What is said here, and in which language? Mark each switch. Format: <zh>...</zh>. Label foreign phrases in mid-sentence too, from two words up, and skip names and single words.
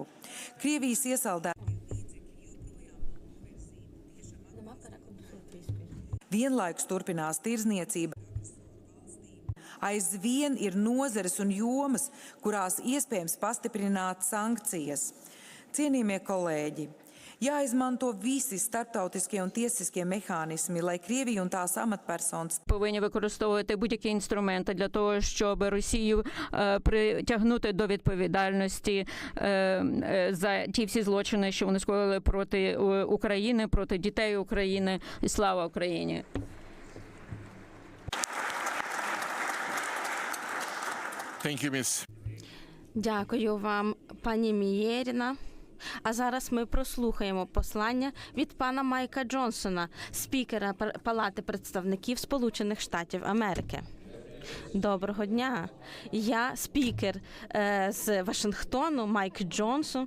<lv>Krievijas iesaldē vienlaikus turpinās tirdzniecība. Aizvien ir nozares un jomas, kurās iespējams pastiprināt sankcijas. Cienījamie kolēģi, jāizmanto visi starptautiskie un tiesiskie mehānismi, lai Krievija un tās amatpersonas</lv> <uk>повинні використовувати будь-які інструменти для того, щоб Росію притягнути до відповідальності за ті всі злочини, що вони скоїли проти України, проти дітей України. І слава Україні!</uk> <en>Thank you, Miss.</en> <uk>Дякую вам, пані Мієріна. А зараз ми прослухаємо послання від пана Майка Джонсона, спікера Палати представників Сполучених Штатів Америки. Доброго дня. Я спікер з Вашингтону, Майк Джонсон.</uk>